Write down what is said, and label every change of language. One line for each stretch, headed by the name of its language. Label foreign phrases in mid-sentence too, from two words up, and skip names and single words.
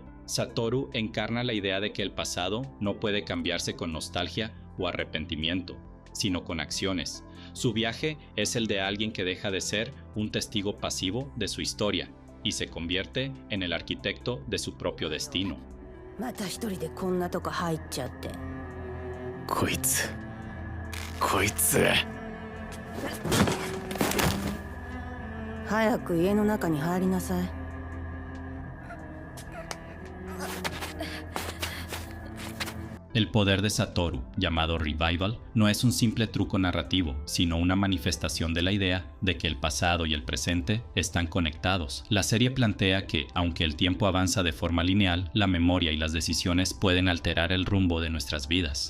Spanish: Satoru encarna la idea de que el pasado no puede cambiarse con nostalgia o arrepentimiento, sino con acciones. Su viaje es el de alguien que deja de ser un testigo pasivo de su historia y se convierte en el arquitecto de su propio destino.
Japanese: また一人でこんなとこ入っちゃって。こいつ。早く家の中に入りなさい。
Spanish: El poder de Satoru, llamado Revival, no es un simple truco narrativo, sino una manifestación de la idea de que el pasado y el presente están conectados. La serie plantea que, aunque el tiempo avanza de forma lineal, la memoria y las decisiones pueden alterar el rumbo de nuestras vidas.